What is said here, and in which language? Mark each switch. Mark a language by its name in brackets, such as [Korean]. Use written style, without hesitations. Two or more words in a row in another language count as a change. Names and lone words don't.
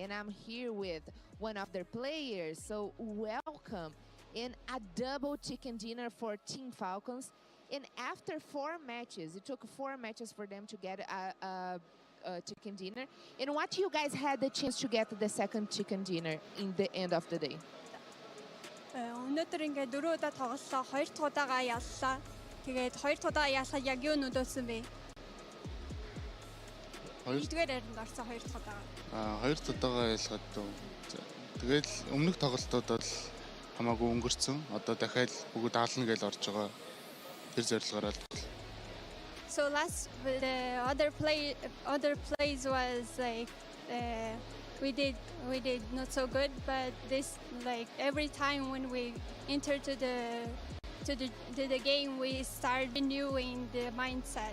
[English] And I'm here with one of their players. So welcome in a double chicken dinner for Team Falcons. And after 4 matches, it took 4 matches for them to get a chicken dinner. And what you guys had the chance to get the second chicken dinner in the end of the day? [Mongolian] өнөөдөр ингээд дөрөвдөө тоглосон. 2 дахь удаага яллаа. Тэгээд 2 дахь удаага ялсаа яг юу нөлөөсөн бэ? 2-р харин орсон 2 дахь удаага. 2 дахь удаага ялгаад тэгээд өмнөх тоглолтууд бол хамаагүй өнгөрцөн. Одоо дахиад бүгд даална гэж орж байгаа. Тэр зорилгоор л. [English] So the other plays was like we did not so good, but this like every time when we enter to the game we start renewing the mindset.